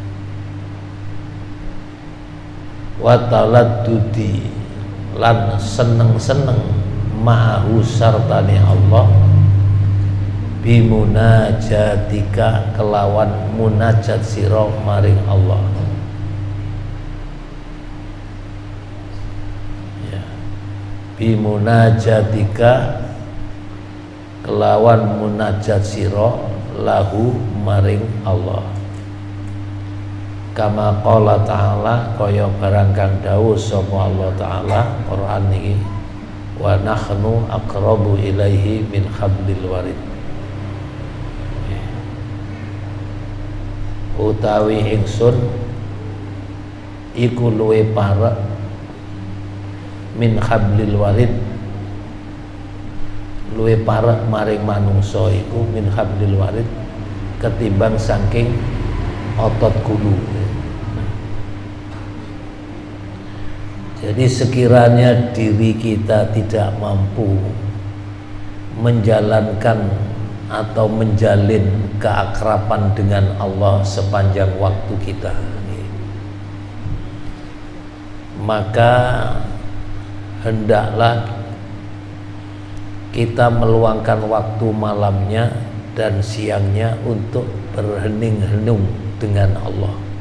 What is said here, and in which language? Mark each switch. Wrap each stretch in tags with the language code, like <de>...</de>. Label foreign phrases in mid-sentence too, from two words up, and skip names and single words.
<ar>وتلذذ</ar> <jv>lan seneng-seneng ma'ahu sartane Allah bimunajatika kelawan munajat sira maring Allah ya. Bimunajatika kelawan munajat sira lahu maring Allah</jv> <ar>كما قال تعالى</ar> <jv>kaya barang kang dawuh sapa Allah taala Quran niki</jv> <ar>ونحن أقرب إليه من حبل الوريد</ar> <jv>utawi ingsun iku luwe parek</jv> <ar>من حبل الوريد</ar> <jv>luwe parek maring manungsa iku</jv> <ar>من حبل الوريد</ar> <jv>ketimbang saking otot kudu.</jv> <id>Jadi sekiranya diri kita tidak mampu menjalankan atau menjalin keakraban dengan Allah sepanjang waktu kita, maka hendaklah kita meluangkan waktu malamnya dan siangnya untuk berhening-henung dengan Allah.</id>